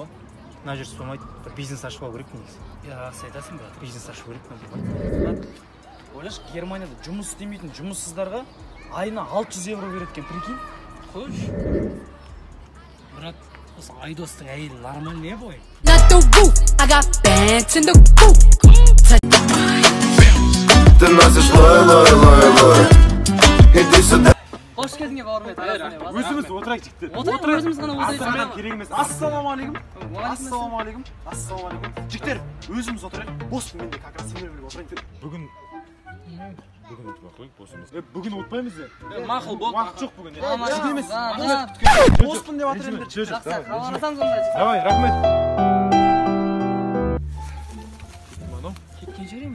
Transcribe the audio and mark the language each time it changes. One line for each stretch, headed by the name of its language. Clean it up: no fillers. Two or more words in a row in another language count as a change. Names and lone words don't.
Kazakh: Мына жер сұрамайды, бір бизнес ашып алу керек негізі. Жақсы айтасың, брат. Бизнес ашып керек. Брат, ойлаш, Германияда жұмыс істемейтін жұмыссыздарға айына 600 евро береткен, прикинь? Қош. Брат, осы Айдостың әйелі нормальный бой.
English: Not the roof, I got bands in the coop.
Russian: Ты носишь лой. Иди сюда.
Kazakh: Қош келдіңе бауырым еді. Өзіміз отырайық жігіттер. Отырайық, өзіміз ғана отырайық. Астам керек емес. Ассалаумағалейкум. Жігіттер, өзіміз отырайық. Боспын менде
Russian: как раз
Kazakh: сендер бірге отырайық. Бүгін отпай қойық босымыз. Бүгін отпаймыз де. Мақұл бол. Уақыт жоқ бүгін. Жігіт емес. Боспын деп жатыр енді. Жақсы, қаларсаң сонда. Давай, рахмет. Кеткен жер емес.